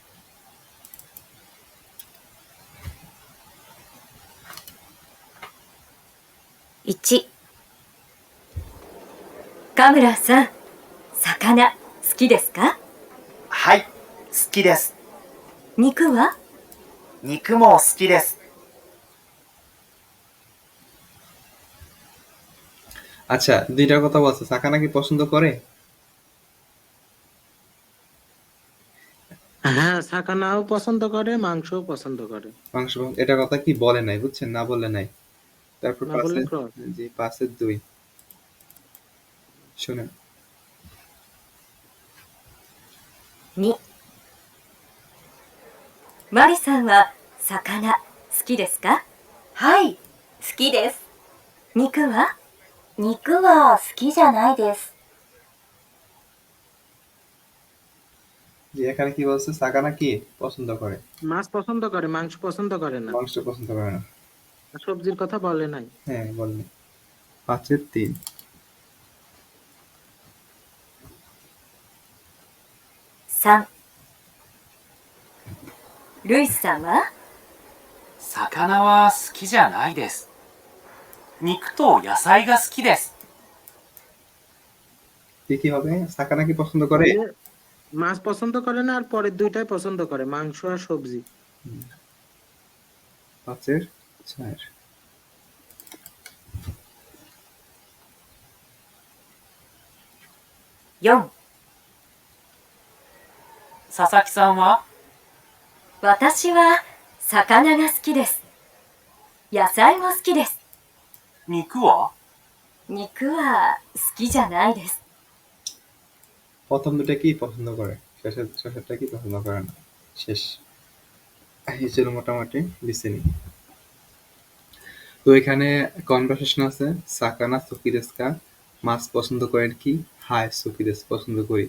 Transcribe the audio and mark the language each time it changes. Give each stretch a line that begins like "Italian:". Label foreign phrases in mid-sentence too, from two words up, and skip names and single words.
Japanese: 1、カムラさん、魚好きですか？はい、好きです。肉は？肉も好きです。
Bangla: আচ্ছা দুইটার কথা বলছে, সাকানা কি পছন্দ করে? সাকানাও পছন্দ করে, মাংসও পছন্দ করে। মাংস এটা কথা কি বলে নাই, বুঝছেন, না বলে নাই। তারপর না বললে পাশে, ক্রস। জি 5-2 শুনেন।
Japanese: 2、マリさんは魚好きですか？はい、好きです。肉は？肉は好きじゃないです。
Bangla: যে এখানে কি বলছে, সাকানা কি পছন্দ করে, মাছ পছন্দ করে, মাংস পছন্দ করে না। মাংস পছন্দ করে না। আর সবজির কথা বলে নাই। হ্যাঁ বললেন। 5-3
Japanese: 3、ルイスさんは？魚は好きじゃないです。肉と野菜が好きです。
Bangla: কি হবে, সাকানা কি পছন্দ করে? বলে, মাছ পছন্দ করে না, আর পরের দুইটাই পছন্দ করে, মাংস আর সবজি। 5-4
Japanese: 4、佐々木さんは？私は魚が好きです。野菜も好きです。肉は？肉は好きじゃないです。
Bangla: প্রথম দুটা কি পছন্দ করে, শেষেরটা কি পছন্দ করে না। শেষ। এই ছিল মোটামুটি লিসেনিং। তো এখানে কনভারসেশন আছে,
Japanese: 魚好きですか,
Bangla: মাছ পছন্দ করেন কি,
Japanese: はい好きです,
Bangla: পছন্দ করি।